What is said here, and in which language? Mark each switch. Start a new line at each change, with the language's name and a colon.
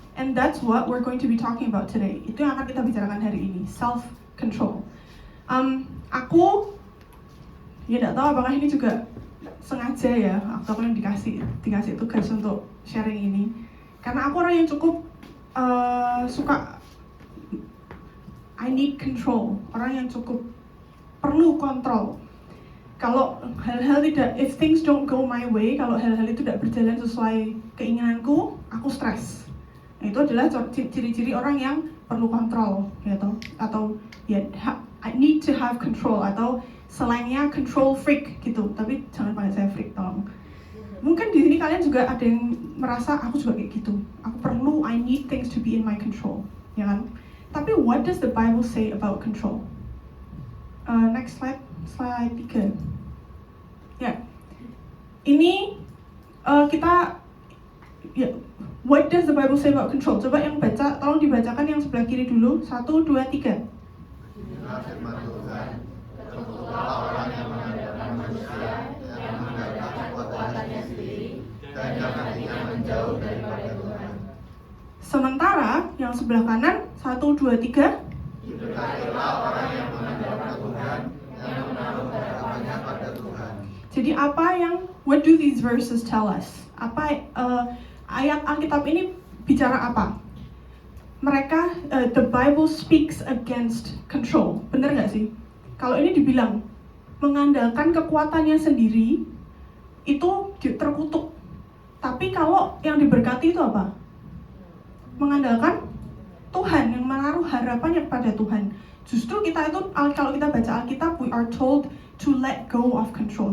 English: And that's what we're going to be talking about today.
Indonesian: Itu yang akan kita bicarakan hari ini, self-control. Aku tidak tahu apakah ini juga sengaja ya, aku yang dikasih tugas untuk sharing ini. Karena aku orang yang cukup suka
English: I need control.
Indonesian: Orang yang cukup perlu kontrol. Kalau hal-hal tidak,
English: if things don't go my way,
Indonesian: kalau hal-hal itu tidak berjalan sesuai keinginanku, aku stres. Nah, itu adalah ciri-ciri orang yang perlu kontrol, gitu. Atau ya,
English: I need to have control,
Indonesian: atau selangnya control freak, gitu. Tapi jangan panggil saya freak, tolong. Mungkin di sini kalian juga ada yang merasa aku juga kayak gitu. Aku perlu,
English: I need things to be in my control,
Indonesian: ya kan? Tapi
English: what does the Bible say about control? Next slide 3.
Indonesian: Ya, ini kita ya,
English: what does the Bible say about control?
Indonesian: Coba yang baca, tolong dibacakan yang sebelah kiri dulu. 1, 2, 3. Orang yang mengandalkan manusia, yang mengandalkan kekuatannya sendiri, dan jangan dia menjauh daripada Tuhan. Sementara yang sebelah kanan 1, 2, 3. Diberkatilah orang yang mengandalkan Tuhan, yang menaruh harapannya pada Tuhan. Jadi
English: what do these verses tell us?
Indonesian: Ayat Alkitab ini bicara apa? Mereka,
English: the Bible speaks against control.
Indonesian: Bener nggak sih? Kalau ini dibilang mengandalkan kekuatannya sendiri itu terkutuk. Tapi kalau yang diberkati itu apa? Mengandalkan Tuhan, yang menaruh harapannya pada Tuhan. Justru kita itu, kalau kita baca Alkitab,
English: we are told to let go of control.